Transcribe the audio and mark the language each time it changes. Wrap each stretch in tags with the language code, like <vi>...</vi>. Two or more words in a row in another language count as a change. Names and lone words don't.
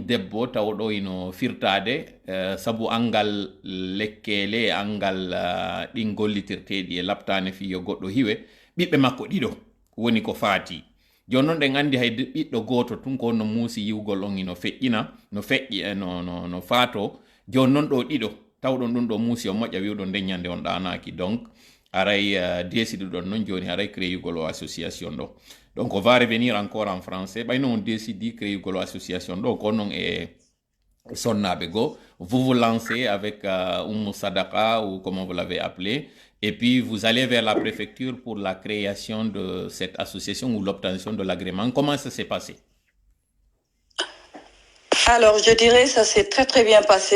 <ff>debbo tawɗo ino firtade sabu angal lekkele angal ɗin gollitirteɗi e laptane fiyo goɗɗo hiwe ɓiɓɓe makko ɗiɗo woni ko faati joni noon ɗen andi hay ɓiɗɗo goto tun ko no muusi yiwgol on ino feƴƴina no feƴƴi no faato joni noon ɗo ɗiɗo tawɗon ɗum ɗo muusi o moƴƴa wiwɗon nden ñande on ɗanaki donc aray décidiɗon noon joni aray créugol o association ɗo</ff> <fr>donc on va revenir encore en français</fr> <ff>ɓayno on décidi créugol o association ɗo ko noon e sonnaɓe go</ff> <fr>vous vous lancez avec Oumou Sadaka ou comment vous l'avez appelé et puis vous allez vers la préfecture pour la création de cette association ou l'obtention de l'agrément. Comment ça s'est passé? Alors, je dirais ça s'est très très bien passé.</fr>